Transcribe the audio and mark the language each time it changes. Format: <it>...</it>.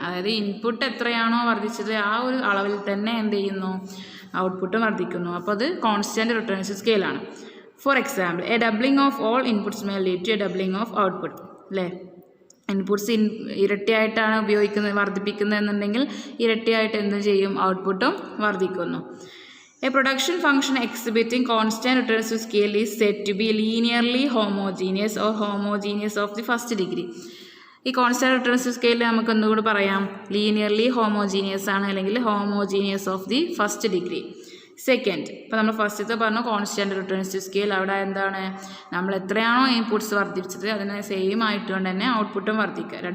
<ml>അതായത് ഇൻപുട്ട് എത്രയാണോ വർദ്ധിച്ചത് ആ ഒരു അളവിൽ തന്നെ എന്ത് ചെയ്യുന്നു? ഔട്ട്പുട്ടും വർദ്ധിക്കുന്നു. അപ്പോൾ അത്</ml> <en>Constant returns to സ്കെയിലാണ്. For example, a doubling of all inputs may lead to a doubling of output അല്ലേ.</en> <ml>ഇൻപുട്സ് ഇരട്ടിയായിട്ടാണ് വർദ്ധിപ്പിക്കുന്നത് എന്നുണ്ടെങ്കിൽ ഇരട്ടിയായിട്ട് എന്ത് ചെയ്യും? ഔട്ട്പുട്ടും വർദ്ധിക്കുന്നു.</ml> <en>A production function exhibiting constant returns to scale is said to be linearly homogeneous or homogeneous of the first degree.</en> <ml>ഈ constant returns to scale നമുക്ക് ഒന്നുകൂടി പറയാം. ലീനിയർലി ഹോമോജീനിയസ് ആണ് അല്ലെങ്കിൽ homogeneous of the first degree. Second, ഇപ്പോൾ നമ്മൾ ഫസ്റ്റത്തെ പറഞ്ഞു കോൺസ്റ്റൻറ്റ് റിട്ടേൺസ് ടു സ്കെയിൽ. അവിടെ എന്താണ്? നമ്മൾ എത്രയാണോ ഇൻപുട്സ് വർദ്ധിപ്പിച്ചത് അതിന് സെയിം ആയിട്ടുകൊണ്ട് തന്നെ ഔട്ട്പുട്ടും വർദ്ധിക്കുക.</ml>